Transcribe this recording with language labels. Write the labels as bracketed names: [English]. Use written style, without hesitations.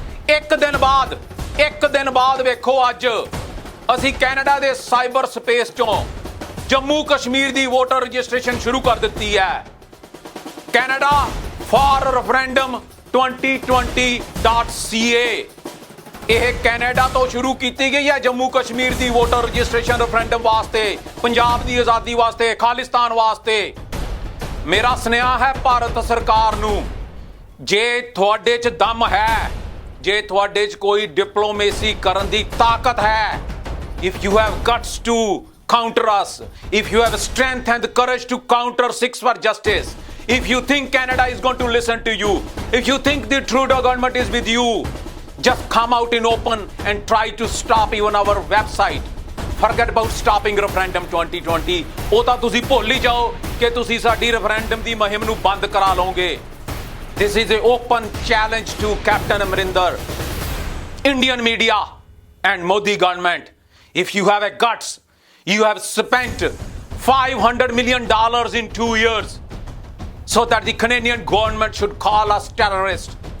[Punjabi] ਇੱਕ ਦਿਨ ਬਾਅਦ ਵੇਖੋ ਅੱਜ ਅਸੀਂ ਕੈਨੇਡਾ ਦੇ ਸਾਈਬਰ ਸਪੇਸ ਚੋਂ ਜੰਮੂ ਕਸ਼ਮੀਰ ਦੀ ਵੋਟਰ ਰਜਿਸਟ੍ਰੇਸ਼ਨ ਸ਼ੁਰੂ ਕਰ ਦਿੱਤੀ ਹੈ। ਕੈਨੇਡਾ ਫਾਰ ਰੈਫਰੈਂਡਮ 2020.ca ਇਹ ਕੈਨੇਡਾ ਤੋਂ ਸ਼ੁਰੂ ਕੀਤੀ ਗਈ ਹੈ ਜੰਮੂ ਕਸ਼ਮੀਰ ਦੀ ਵੋਟਰ ਰਜਿਸਟ੍ਰੇਸ਼ਨ ਰੈਫਰੈਂਡਮ ਵਾਸਤੇ, ਪੰਜਾਬ ਦੀ ਆਜ਼ਾਦੀ ਵਾਸਤੇ, ਖਾਲਿਸਤਾਨ ਵਾਸਤੇ। ਮੇਰਾ ਸੁਨੇਹਾ ਹੈ ਭਾਰਤ ਸਰਕਾਰ ਨੂੰ, ਜੇ ਤੁਹਾਡੇ 'ਚ ਦਮ ਹੈ, ਜੇ ਤੁਹਾਡੇ 'ਚ ਕੋਈ ਡਿਪਲੋਮੇਸੀ ਕਰਨ ਦੀ ਤਾਕਤ ਹੈ, [English] if you have guts to counter us, if you have strength and courage to counter Sikhs for justice, if you think Canada is going to listen to you, if you think the Trudeau government is with you, just come out in open and try to stop even our website. Forget about stopping referendum 2020. [Punjabi] ਉਹ ਤਾਂ ਤੁਸੀਂ ਭੁੱਲ ਹੀ ਜਾਓ ਕਿ ਤੁਸੀਂ ਸਾਡੀ referendum ਦੀ ਮੁਹਿੰਮ ਨੂੰ ਬੰਦ ਕਰਾ ਲਓਗੇ। [English] This is an open challenge to Captain Amrinder, Indian media and Modi government. If you have a guts, you have spent $500 million in 2 years so that the Canadian government should call us terrorists.